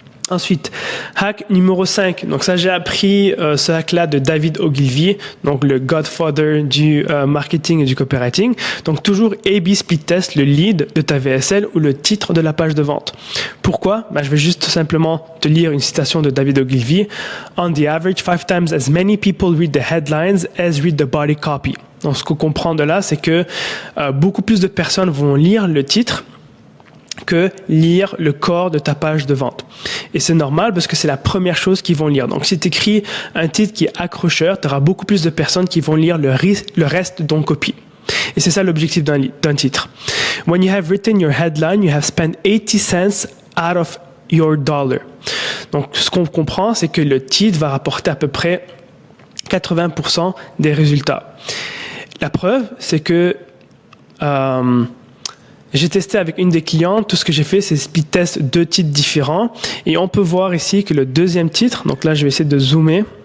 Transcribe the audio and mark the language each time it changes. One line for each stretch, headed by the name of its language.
French: Ensuite, hack numéro 5. Donc ça, j'ai appris ce hack-là de David Ogilvy, donc le godfather du marketing et du copywriting. Donc toujours A/B split test le lead de ta VSL ou le titre de la page de vente. Pourquoi? Je vais juste simplement te lire une citation de David Ogilvy.
English: On the average, 5 times as many people read the headlines as read the body copy.
French: Donc ce qu'on comprend de là, c'est que beaucoup plus de personnes vont lire le titre que lire le corps de ta page de vente. Et c'est normal parce que c'est la première chose qu'ils vont lire. Donc, si tu écris un titre qui est accrocheur, tu auras beaucoup plus de personnes qui vont lire le reste de ton copy. Et c'est ça l'objectif d'un titre.
English: When you have written your headline, you have spent 80 cents out of your dollar.
French: Donc, ce qu'on comprend, c'est que le titre va rapporter à peu près 80% des résultats. La preuve, c'est que j'ai testé avec une des clientes, tout ce que j'ai fait, c'est speed test 2 titres différents. Et on peut voir ici que le deuxième titre, donc là je vais essayer de zoomer.